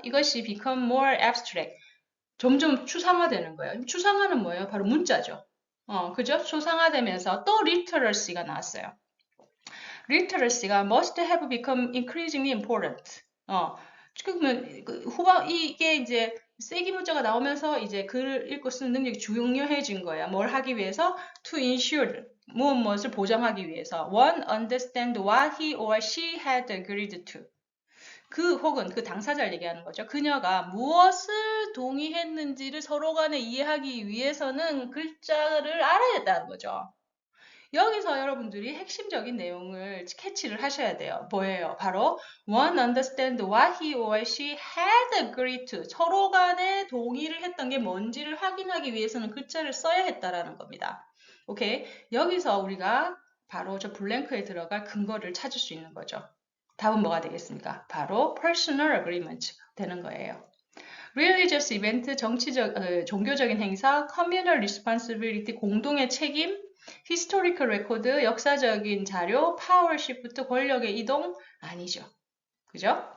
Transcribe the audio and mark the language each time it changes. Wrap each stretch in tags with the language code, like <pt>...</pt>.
<ko>이것이</ko> <en>become more abstract.</en> <ko>점점 추상화되는 거예요. 추상화는 뭐예요? 바로 문자죠. 그죠? 추상화되면서 또 literacy가 나왔어요.</ko> <en>literacy가 must have become increasingly important.</en> <ko>그러면 이게 이제 쐐기 문자가 나오면서 이제 글을 읽고 쓰는 능력이 중요해진 거예요. 뭘 하기 위해서?</ko> <en>To ensure</en> <ko>무엇을 보장하기 위해서.</ko> <en>One understand what he or she had agreed to.</en> <ko>혹은 그 당사자를 얘기하는 거죠. 그녀가 무엇을 동의했는지를 서로 간에 이해하기 위해서는 글자를 알아야 된다는 거죠. 여기서 여러분들이 핵심적인 내용을 캐치를 하셔야 돼요. 뭐예요? 바로</ko> <en>one understand what he or she had agreed to.</en> <ko>서로 간에 동의를 했던 게 뭔지를 확인하기 위해서는 글자를 써야 했다라는 겁니다. 오케이? 여기서 우리가 바로 저 블랭크에 들어갈 근거를 찾을 수 있는 거죠. 답은 뭐가 되겠습니까? 바로</ko> <en>personal agreement</en> <ko>되는 거예요.</ko> <en>religious event,</en> <ko>종교적인 행사,</ko> <en>communal responsibility,</en> <ko>공동의 책임,</ko> <en>historical record,</en> <ko>역사적인 자료,</ko> <en>power shift,</en> <ko>권력의 이동 아니죠. 그죠?</ko>